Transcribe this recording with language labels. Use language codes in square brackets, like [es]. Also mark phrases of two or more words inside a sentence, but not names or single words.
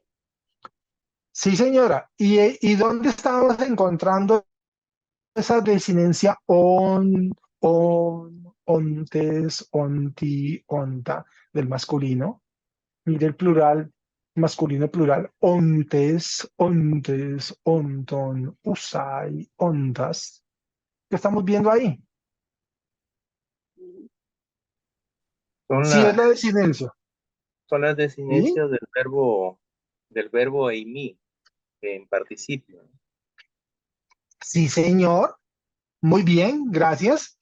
[es] Sí, señora. ¿Y dónde estamos encontrando esa desinencia [el] οντες, οντι, οντα [es] del masculino? Mire el plural, masculino plural, [el] οντες, οντες, οντων, ουσαι, οντας. [es] ¿Qué estamos viendo ahí? Son Sí, es las, la desinencia. son las ¿Sí? desinencias del verbo eimi, en participio. Sí, señor. Muy bien, gracias.